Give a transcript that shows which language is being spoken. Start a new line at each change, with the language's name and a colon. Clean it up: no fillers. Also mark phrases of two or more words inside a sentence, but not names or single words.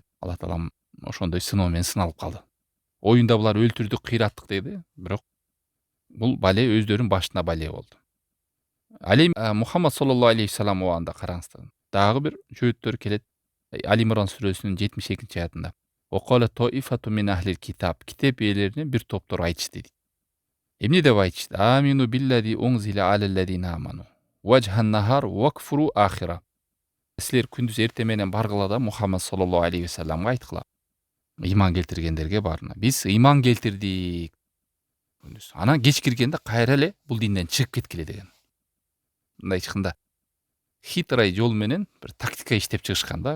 Kyrgyz: Алла Таалам ошондой сыноо менен сыналып калды. Оюнда булар өлтүрдүк, кыйраттык деди, бирок бул бале өздөрүнүн башына бале болду. Али Мухаммад
Arabic: صلى الله عليه وسلم
Kyrgyz: убагында караңыздар. Дагы бир жөөттөр келет. Али Имран сүрөсүнүн 72-аятында.
Arabic: وقالت طائفة من أهل الكتاب.
Kyrgyz: Китеп ээлерине бир топтор айтышты дейт. Эмне деп айтышты?
Arabic: آمنوا بالذي أنزل على الذين آمنوا وجه النهار واكفروا آخره.
Kyrgyz: Силер күндүз эрте менен баргыла да Мухаммад
Arabic: صلى الله عليه وسلم
Kyrgyz: айткыла. Ыйман келтиргендерге барына. Биз ыйман келтирдик. Анан кеч киргенде кайра эле бул динден чыгып кеткиле деген. Мындай чыкканда хитрый жол менен бир тактика иштеп чыгышкан да.